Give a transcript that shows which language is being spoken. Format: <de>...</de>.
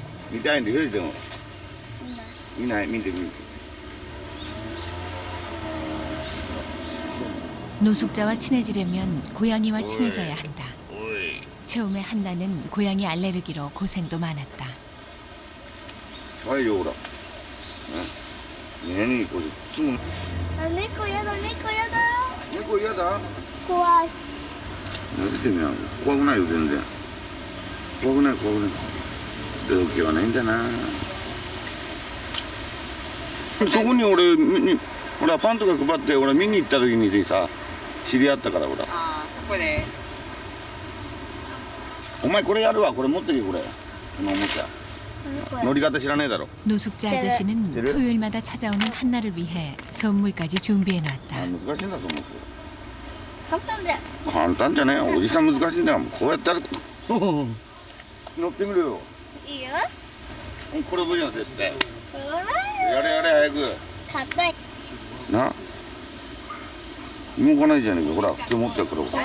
<ja>見たいんだけどでも見ない見て見て</ja> <ko>노숙자와 친해지려면 고양이와 친해져야 한다. 처음에 한나는 고양이 알레르기로 고생도 많았다.</ko> <ja>はいよほらねねにこれつむ猫やだ、猫やだ。猫嫌だ怖い。何つけんや怖くないよ全然怖くない病気はないんだなそこに俺ほらパンとか配って俺見に行った時にさ知り合ったからほらあそこでお前これやるわこれ持ってけこれこのおもちゃ乗り方知らねえだろ</ja> <ko>노숙자 아저씨는 토요일마다 찾아오는 한나를 위해 선물까지 준비해 놨다.</ko> <ja>難しいんだと思う簡単だよ。簡単じゃねえおじさん難しいんだよこうやってやる乗ってみるよいいよ。これ無理な絶対ほら。やれ早く硬い。な動かないじゃねえかほら手持ってやからほら</ja>